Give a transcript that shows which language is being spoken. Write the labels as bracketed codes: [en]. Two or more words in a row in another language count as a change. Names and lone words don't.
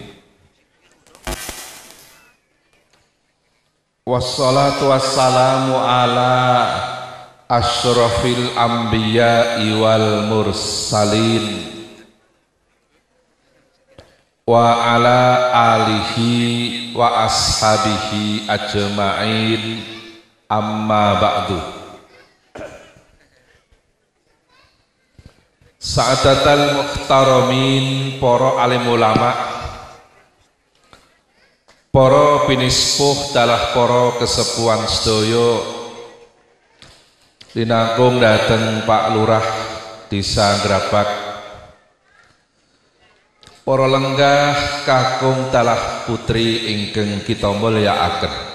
[ar] والصلاة والسلام على أشرف الأنبياء والمرسلين وعلى آله وأصحابه أجمعين، أما بعد. سعادة المحترمين, [jv] para alim ulama, para pinispuh dalah para kesepuhan sedaya, linangkung dateng Pak Lurah Desa Grabak, para lenggah kakung dalah putri ingkang kita mulyakaken.